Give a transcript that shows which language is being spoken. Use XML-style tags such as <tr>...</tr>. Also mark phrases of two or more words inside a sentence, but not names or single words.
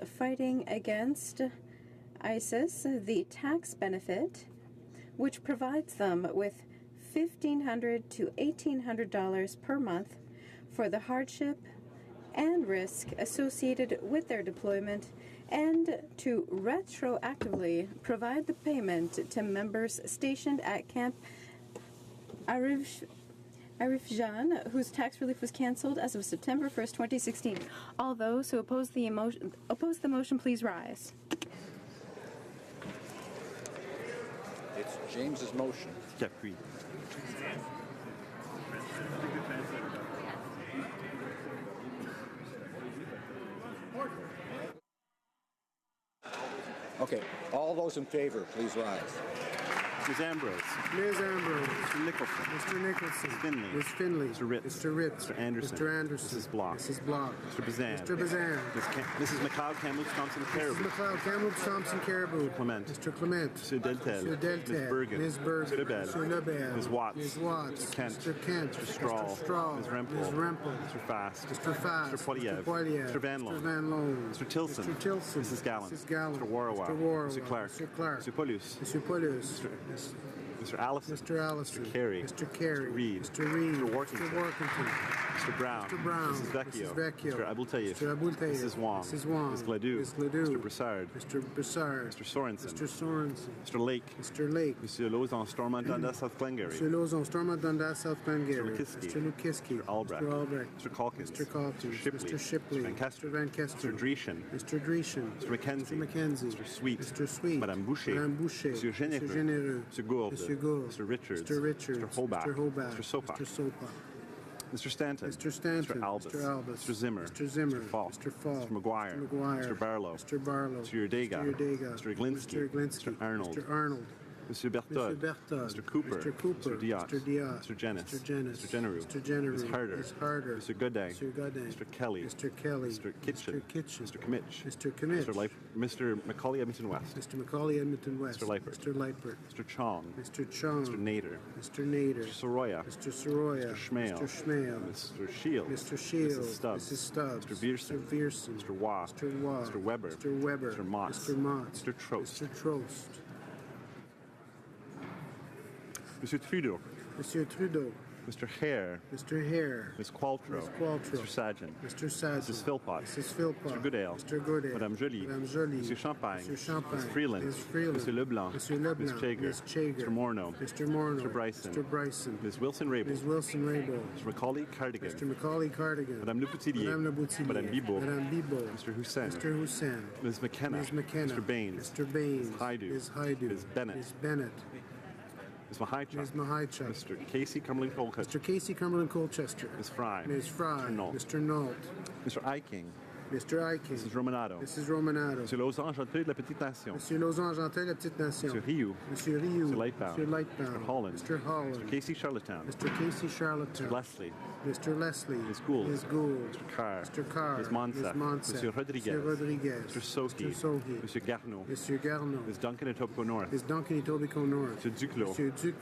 <en>fighting against ISIS the tax benefit which provides them with $1,500 to $1,800 per month for the hardship and risk associated with their deployment, and to retroactively provide the payment to members stationed at Camp Arifjan, whose tax relief was canceled as of September 1st, 2016. All those who oppose the motion, please rise. James's motion.</en> <fr>Qui appuie.</fr> <en>Okay, all those in favor, please rise. Ms. Ambrose. Ms. Ambrose. Mr. Nicholson. Mr. Nicholson. Ms. Finley. Ms. Finley. Mr. Ritz. Mr. Ritz. Mr. Anderson. Mr. Anderson. Mrs. Block. Mrs. Block. Mr. Bazan. Mr. Bazan. Mrs. McLeod, Kamloops, Thompson, Caribou. Mrs. McLeod, Kamloops, Thompson, Caribou. Clement. Mr. Clement. Mr. Deltel. Mr. Deltel. Ms. Bergen. Ms. Bergen. Mr. Lebel. Mr. Lebel. Ms. Watts. Ms. Watts. Mr. Kent. Mr. Kent. Mr. Strahl. Mr. Strahl. Ms. Rempel. Ms. Rempel. Mr. Fast. Mr. Fast. Mr. Poiliev. Mr. Poiliev. Mr. Van Loan. Mr. Van Loan. Mr. Tilson. Mr. Tilson. Mrs. Gallant. Mrs. Gallant. Mr. Warrowa. Mr. Warrowa. Mr. Clark. Mr. Clark. Mr. Paulus. Mr. Paulus. Mr. Allison. Mr. Allison. Mr. Carey. Mr. Carey. Mr. Reed. Mr. Reed. Mr. Workington. Mr. Workington. Mr. Brown. Mr. Brown. Mrs. Vecchio. Mrs. Vecchio. Mr. Abultayev. Mr. Abultayev. Mrs. Wong. Mrs. Wong. Ms. Gladue. Ms. Gladue. Mr. Broussard. Mr. Broussard. Mr. Sorensen. Mr. Sorensen. Mr. Lake. Mr. Lake. Monsieur Lozon, Stormont, Dundas, South Glengarry. Mr. Lozon, Stormont, Dundas, South Glengarry. Mr. Lukiski. Mr. Lukiski. Mr. Albrecht. Mr. Albrecht. Mr. Calkins. Mr. Calkins. Mr. Shipley. Mr. Shipley. Mr. Van Kester. Mr. Van Kester. Mr. Dreeshen. Mr. Dreeshen. Mr. McKenzie. Mr. McKenzie. Mr. Sweet. Mr. Sweet. Madame Boucher. Madame Boucher. Monsieur Généreux. Mr. Généreux. Mr. Gourde. Mr. Gourde. Mr. Richards. Mr. Richards. Mr. Holbach. Mr. Holbach. Mr. Sopa. Mr. Sopa. Mr. Stanton. Mr. Stanton. Mr. Albus. Mr. Albus. Mr. Zimmer. Mr. Zimmer. Mr. Falk. Mr. Falk. Mr. McGuire. Mr. McGuire. Mr. Barlow. Mr. Barlow. Mr. Urdega. Mr. Urdega. Mr. Iglinski. Mr. Iglinski. Mr. Arnold. Mr. Arnold. Monsieur Berthold. Mr. Berthold. Mr. Cooper. Mr. Cooper. Mr. Diot. Mr. Diot. Mr. Jennis. Mr. Jennis. Mr. Genereux. Mr. Genereux. Ms. Harder. Ms. Harder. Mr. Godin. Mr. Godin. Mr. Kelly. Mr. Kelly. Mr. Kitchen. Mr. Kitchen. Mr. Kimmich. Mr. Kimmich. Mr. Macaulay Edmonton West. Mr. Macaulay Edmonton West. Mr. Leipert. Mr. Leipert. Mr. Chong. Mr. Chong. Mr. Nader. Mr. Nader. Mr. Soroya. Mr. Soroya. Mr. Schmale. Mr. Schmale. Mr. Shield. Mr. Shield. Mrs. Stubbs. Mrs. Stubbs. Mr. Vierson. Mr. Vierson. Mr. Waugh. Mr. Waugh. Mr. Weber. Mr. Weber. Mr. Motts. Mr. Motts. Mr. Trost. Mr. Trost. Monsieur Trudeau. Monsieur Trudeau. Mr. Hare. Mr. Hare. Ms. Qualtrough. Ms. Qualtrough. Mr. Sargent. Mr. Sargent. Mrs. Philpott. Mrs. Philpott. Mr. Goodale. Mr. Goodale. Madame Joly. Madame Joly. Monsieur Champagne. Monsieur Champagne. Ms. Freeland. Ms. Freeland. Monsieur Leblanc. Monsieur Leblanc. Ms. Chager. Ms. Chager. Mr. Morneau. Mr. Morneau. Mr. Bryson. Mr. Bryson. Ms. Wilson Raybould. Ms. Wilson Raybould. Mr. Macaulay Cardigan. Mr. Macaulay Cardigan. Madame Leboutillier. Madame Leboutillier. Madame Bibeau. Madame Bibeau. Mr. Hussein. Mr. Hussein. Ms. McKenna. Ms. McKenna. Mr. Baines. Mr. Baines. Ms. Haidu. Ms. Haidu. Ms. Bennett. Ms. Bennett. Ms. Mahaichuk. Ms. Mahaichuk. Mr. Casey Cumberland Colcutt. Mr. Casey Cumberland Colchester. Ms. Fry. Ms. Fry. Mr. Nault. Mr. Nault. Mr. Eiking. Mr. Eichen. Mrs. Romanado. Mrs. Romanado. Monsieur Lausanne, Argenteuil de la Petite Nation. Monsieur Lausanne, Argenteuil, la Petite Nation. Monsieur Rioux. Monsieur Rioux. Mr. Lightbound. Monsieur Lightbound. Mr. Holland. Mr. Holland. Mr. Casey Charlottetown. Mr. Casey Charlottetown. Mr. Leslie. Mr. Leslie. Ms. Gould. Ms. Gould. Mr. Carr. Mr. Carr. Ms. Monsef. Ms. Monsef. Monsieur Rodriguez. Monsieur Rodriguez. Mr. Sohi. Mr. Sohi. Monsieur Garneau. Monsieur Garneau. Ms. Duncan Etobicoke North. Ms. Duncan Etobicoke North. Mr. Duclos. Monsieur Duclos.</en>